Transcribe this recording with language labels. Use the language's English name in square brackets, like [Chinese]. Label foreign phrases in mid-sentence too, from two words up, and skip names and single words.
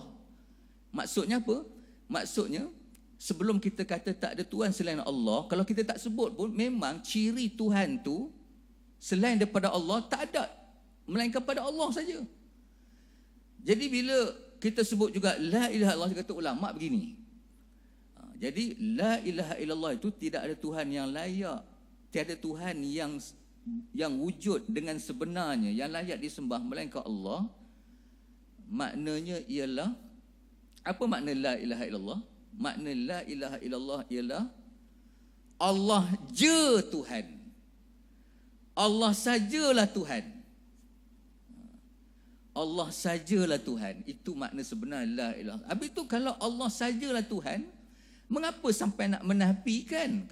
[Malay] Maksudnya apa? Maksudnya sebelum kita kata tak ada Tuhan selain Allah, kalau kita tak sebut pun memang ciri Tuhan tu selain daripada Allah tak ada, melainkan pada Allah saja. Jadi bila kita sebut juga [Arabic] لا إله إلا الله, [Malay] kata ulama begini. Jadi [Arabic] لا إله إلا الله [Malay] itu tidak ada Tuhan yang layak, tiada Tuhan yang wujud dengan sebenarnya yang layak disembah melainkan Allah. Maknanya ialah, apa makna [Arabic] لا إله إلا الله? [Malay] Makna [Arabic] لا إله إلا الله [Malay] ialah Allah je Tuhan. Allah sajalah Tuhan. Allah sajalah Tuhan. Itu makna sebenar [Arabic] لا إله. [Malay] Habis itu kalau Allah sajalah Tuhan, mengapa sampai nak menafikan?